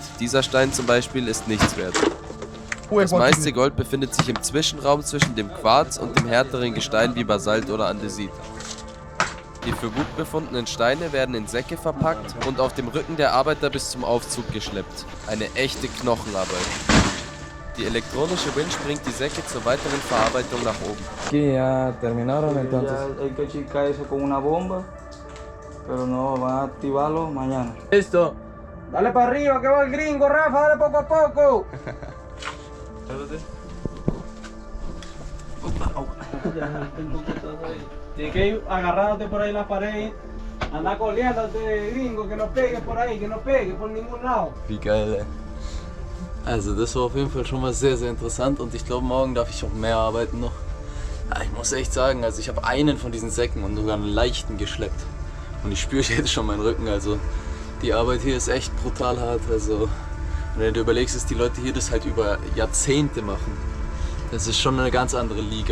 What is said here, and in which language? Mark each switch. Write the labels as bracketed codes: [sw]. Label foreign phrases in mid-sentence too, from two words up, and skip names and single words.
[de] Dieser Stein zum Beispiel ist nichts wert. Das meiste Gold befindet sich im Zwischenraum zwischen dem Quarz und dem härteren Gestein wie Basalt oder Andesit. Die für gut befundenen Steine werden in Säcke verpackt und auf dem Rücken der Arbeiter bis zum Aufzug geschleppt. Eine echte Knochenarbeit. Die elektronische Winch bringt die Säcke zur weiteren Verarbeitung nach oben. [es] Aquí ya terminaron, entonces hay que chicar eso con una bomba, pero no van a activarlo mañana. Listo. Dale para arriba que va el gringo, Rafa, dale poco a poco. Tienes que ir agarrándote por ahí la pared, anda coleándote, gringo, que no pegue por ahí, que no pegue por ningún lado. [de] Wie geil, ey. Also das war auf jeden Fall schon mal sehr interessant und ich glaube, morgen darf ich auch mehr arbeiten noch. Ja, ich muss echt sagen, also ich habe einen von diesen Säcken und sogar einen leichten geschleppt. Und ich spüre jetzt schon meinen Rücken, also die Arbeit hier ist echt brutal hart. Also wenn du dir überlegst, dass die Leute hier das halt über Jahrzehnte machen, das ist schon eine ganz andere Liga.